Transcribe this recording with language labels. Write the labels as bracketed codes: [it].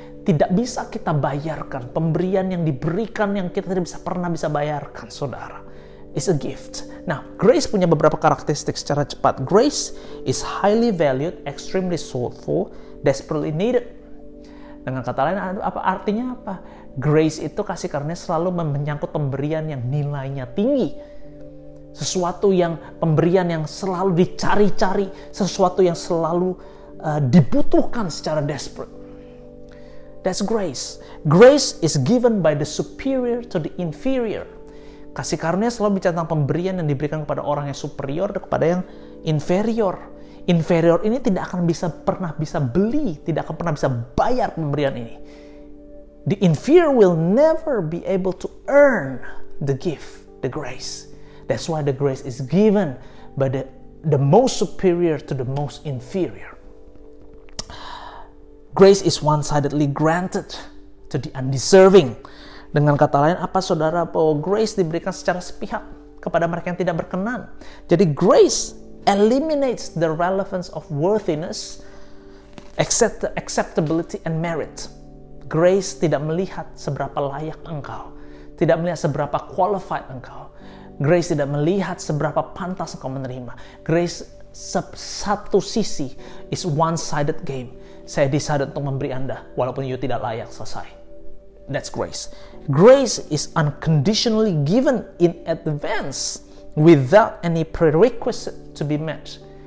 [id] tidak bisa kita bayarkan. Pemberian yang diberikan yang kita tidak pernah bisa bayarkan, saudara. [en] It's a gift. [id] Nah, grace punya beberapa karakteristik secara cepat. [en] Grace is highly valued, extremely sought for, desperately needed. [id] Dengan kata lain, artinya apa? Grace itu kasih karunia selalu menyangkut pemberian yang nilainya tinggi. Sesuatu yang pemberian yang selalu dicari-cari, sesuatu yang selalu dibutuhkan secara desperate. [en] That's grace. Grace is given by the superior to the inferior. [id] Kasih karunia selalu bicara tentang pemberian yang diberikan kepada orang yang superior dan kepada yang inferior. Inferior ini tidak akan pernah bisa beli, tidak akan pernah bisa bayar pemberian ini. [en] The inferior will never be able to earn the gift, the grace. That's why the grace is given by the most superior to the most inferior. Grace is one-sidedly granted to the undeserving. [id] Dengan kata lain, apa saudara? Bahwa grace diberikan secara sepihak kepada mereka yang tidak berkenan. [en] Jadi grace eliminates the relevance of worthiness, acceptability, and merit. [id] Grace tidak melihat seberapa layak engkau, tidak melihat seberapa qualified engkau. Grace tidak melihat seberapa pantas engkau menerima. [en] Grace [id] satu sisi [en] is one-sided game. [id] Saya decided untuk memberi Anda walaupun you tidak layak, selesai. [en] That's grace. Grace is unconditionally given in advance without any prerequisite to be met.